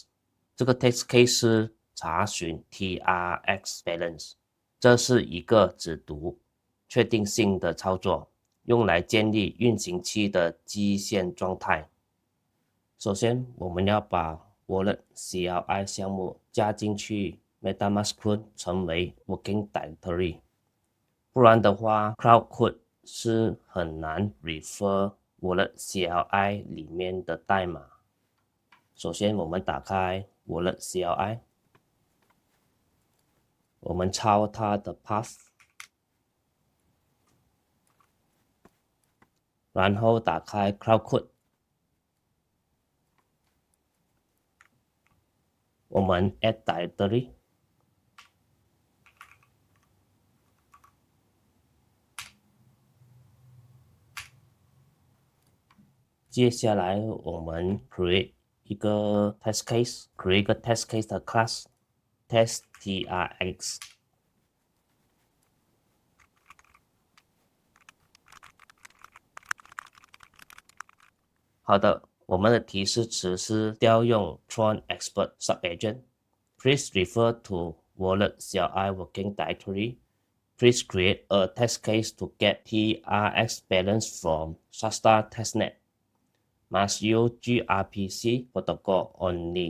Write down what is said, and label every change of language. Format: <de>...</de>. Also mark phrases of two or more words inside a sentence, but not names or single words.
<zh>這個</zh> <en>test case</en> <zh>是查詢</zh> <en>TRX balance，</en> <zh>這是一個只讀確定性的操作，用來建立運行期的基線狀態。首先，我們要把 Wallet CLI 項目加進去 MetaMask Clone 成為</zh> <en>Working Directory，</en> <zh>不然的話 Crowdcode 是很難 refer Wallet CLI 裡面的代碼。首先，我們打開 Wallet CLI，我們抄它的 path，然後打開 Crowdcode， 我們</zh> <en>add directory，</en> <zh>接下來我們 create 一個</zh> <en>test case，</en> <zh>create 一個</zh> <en>test case</en> <zh>的</zh> <en>class test TRX。</en> <zh>好的，我們的提示詞是調用 Tron Expert Subagent。</zh> <en>Please refer to Wallet CLI Working Directory. Please create a test case to get TRX balance from SASTA testnet. Must use gRPC protocol only.</en>